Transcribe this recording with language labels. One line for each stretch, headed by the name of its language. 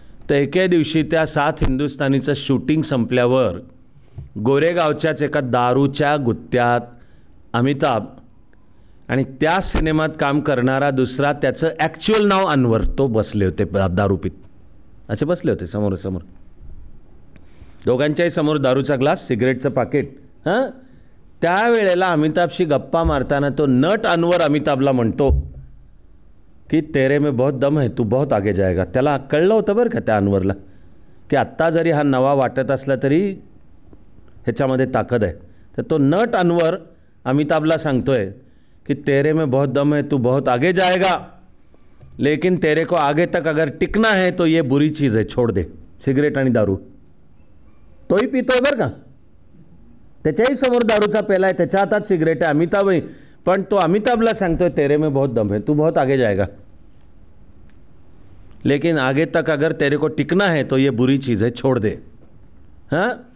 Marathi: तर एके दिवशी त्या 7 हिंदुस्थानीचं शूटिंग संपल्यावर गोरेगावच्याच एका दारूच्या गुत्त्यात अमिताभ आणि त्या सिनेमात काम करणारा दुसरा, त्याचं ॲक्च्युअल नाव अनवर, तो बसले होते दारू पीत. असे बसले होते समोरासमोर. दोघांच्याही समोर दारूचा ग्लास, सिगरेटचं पाकिट. हां. त्यावेळेला अमिताभशी गप्पा मारताना तो नट अनवर अमिताभला म्हणतो की
Hindi: तेरे में बहुत दम है, तू बहुत आगे जाएगा.
Marathi: त्याला कळलं होतं बरं का त्या अनवरला की आत्ता जरी हा नवा वाटत असला तरी ह्याच्यामध्ये ताकद आहे. तर तो नट अनवर अमिताभला सांगतोय कि
Hindi: तेरे में बहुत दम है, तू बहुत आगे जाएगा, लेकिन तेरे को आगे तक अगर टिकना है तो ये बुरी चीज़ है, छोड़ दे.
Marathi: सिगरेट आणि दारू. तोही पितोय बरं का, त्याच्याही समोर दारूचा पेला आहे, त्याच्या हातात सिगरेट आहे अमिताभही, पण तो अमिताभला सांगतोय
Hindi: तेरे में बहुत दम है, तू बहुत आगे जाएगा, लेकिन आगे तक अगर तेरे को टिकना है तो ये बुरी चीज़ है, छोड़ दे. हां.